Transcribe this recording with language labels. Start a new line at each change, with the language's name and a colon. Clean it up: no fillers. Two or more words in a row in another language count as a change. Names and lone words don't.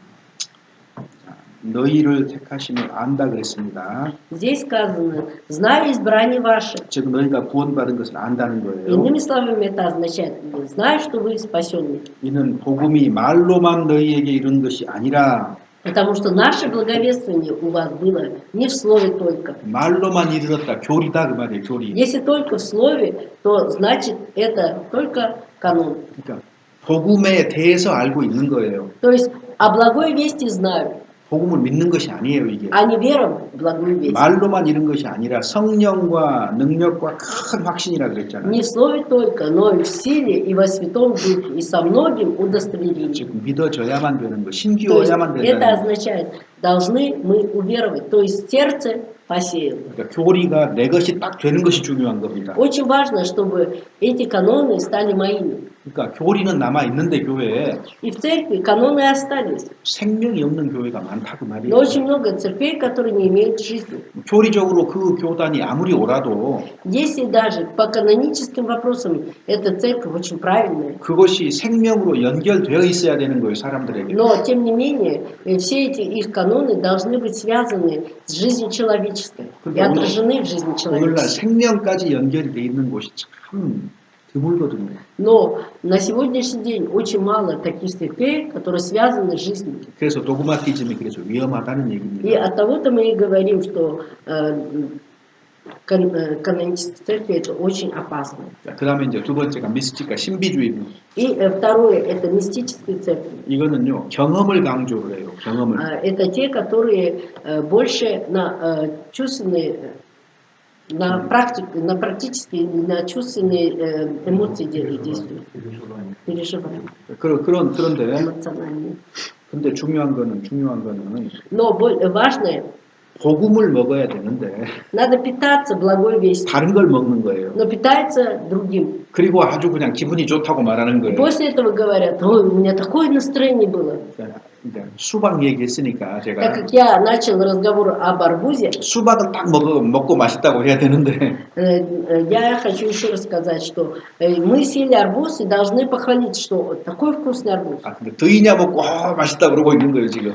Korean: 너희를 택하심을 안다 그랬습니다.
Russian: Здесь сказано, зная избрание ваше.
Korean: 즉 너희가 구원받은 것을 안다는 거예요.
Russian: Иными словами, это означает, знаю, что вы спасенны.
Korean: 이는 복음이 말로만 너희에게 이른 것이 아니라
Russian: Потому что наше благовествование у вас было не в слове только.
Korean: 말로만 이르렀다. 교리다 그 말이에요. 교리.
Russian: Если только в слове, то значит это только канон.
Korean: 그러니까 복음에 대해서 알고 있는 거예요.
Russian: То есть о благой вести знаю,
Korean: 복음을 믿는 것이 아니에요, 이게.
Russian: а не вером в благую весть.
Korean: 말로만 이런 것이 아니라 성령과 능력과 큰 확신이라 그랬잖아요.
Russian: Не в слове только, но и в силе, и во Святом Духе, и со многим удостоверением.
Korean: 즉 믿어져야만 되는 거,
Russian: То есть
Korean: 신기워야만
Russian: это
Korean: 된다는 거.
Russian: означает, должны мы уверовать. То есть сердце посеял.
Korean: 그러니까 교리가 내 것이 딱 되는 것이 중요한 겁니다.
Russian: Очень важно, чтобы эти каноны стали моими.
Korean: 그러니까 교리는 남아 있는데 교회에
Russian: И в церкви каноны остались.
Korean: 생명이 없는 교회가 많다고
Russian: Но
Korean: 말이에요.
Russian: очень много церквей, которые не имеют жизни.
Korean: 교리적으로 그 교단이 아무리 옳아도
Russian: Если даже по каноническим вопросам эта церковь очень правильная,
Korean: 그것이 생명으로 연결되어 있어야 되는 거예요, 사람들에게.
Russian: но тем не менее все эти их каноны должны быть связаны с жизнью человеческой и отражены в жизни
Korean: 오늘날
Russian: человеческой.
Korean: 생명까지 연결이 돼 있는 곳이 참 드물거든요.
Russian: Но на сегодняшний день очень мало таких церквей, которые связаны с жизнью.
Korean: 그래서 도그마티즘이 그래서 위험하다는
Russian: И
Korean: 얘기입니다.
Russian: от того-то мы и говорим, что каноническая церковь это очень опасно.
Korean: 그 다음에 이제 두 번째가 미스티카 신비주의입니다.
Russian: И второе это мистические церкви.
Korean: 이거는요 경험을 강조를 해요. 경험을.
Russian: Это те, которые больше на чувственные, на практические, на чувственные эмоции действуют, переживания,
Korean: 그런데
Russian: эмоциональные.
Korean: 근데 중요한 거는
Russian: Но важное,
Korean: 복음을 먹어야 되는데
Russian: надо питаться благой вестью,
Korean: 다른 걸 먹는 거예요.
Russian: но питается другим.
Korean: 그리고 아주 그냥 기분이 좋다고 말하는
Russian: И
Korean: 거예요.
Russian: после этого говорят: ой, у меня такое настроение было.
Korean: 이제 수박 얘기했으니까
Russian: Так
Korean: 제가
Russian: как я начал разговор об арбузе,
Korean: 수박을 딱 먹고 맛있다고 해야 되는데
Russian: я хочу еще рассказать, что мы съели арбуз и должны похвалить, что такой вкусный арбуз.
Korean: 근데 드이냐 먹고 맛있다 그러고 있는 거예요 지금.